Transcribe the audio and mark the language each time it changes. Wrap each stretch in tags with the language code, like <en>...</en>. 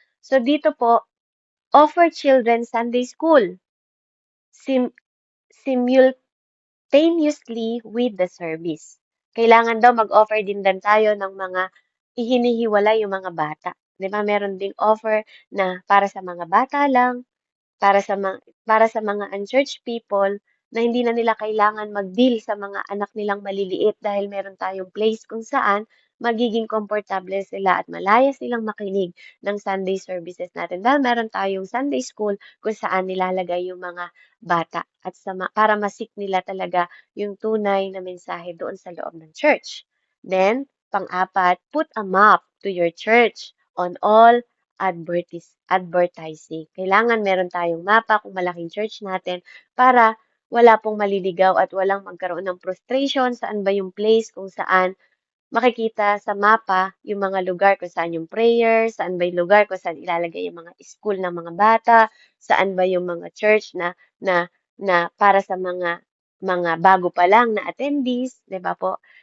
<tl>So dito po,</tl> <en>offer children Sunday school sim simultaneously with the service.</en> <tl>Kailangan daw mag-offer din tayo ng mga ihinihiwalay yung mga bata. 'Di ba meron ding offer na para sa mga bata lang, para sa mga unchurched people na hindi na nila kailangan mag-deal sa mga anak nilang maliliit dahil meron tayong place kung saan magiging komportable sila at malaya silang makinig ng Sunday services natin. Dahil meron tayong Sunday school kung saan nilalagay yung mga bata at para masik nila talaga yung tunay na mensahe doon sa loob ng church.</tl> <en>Then,</en> <tl>pang-apat,</tl> <en>put a map to your church on all advertising.</en> <tl>Kailangan meron tayong mapa kung malaking church natin para wala pong maliligaw at walang magkaroon ng frustration saan ba yung place kung saan makikita sa mapa yung mga lugar kung saan yung prayer, saan ba yung lugar kung saan ilalagay yung mga school ng mga bata, saan ba yung mga church na para sa mga bago pa lang na attendees, 'di ba po?</tl>